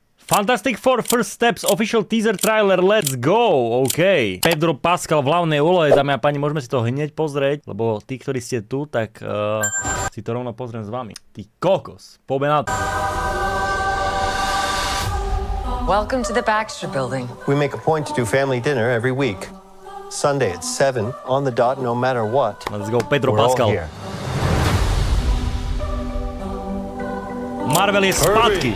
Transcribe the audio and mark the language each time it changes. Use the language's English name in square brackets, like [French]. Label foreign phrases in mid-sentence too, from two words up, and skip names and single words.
[English] Fantastic Four First Steps Official Teaser Trailer, let's go, OK. [Slovak] Pedro Pascal v hlavnej úlohe, dámy a páni, môžeme si to hneď pozrieť, lebo tí, ktorí ste tu, tak si to rovno pozriem s vami. Ty kokos, poďme na to. [English] Welcome to the Baxter Building. We make a point to do family dinner every week. Sunday at 7, on the dot, no matter what. Let's go, Pedro We're all Pascal. here. [Czech] Marvel je zpátky.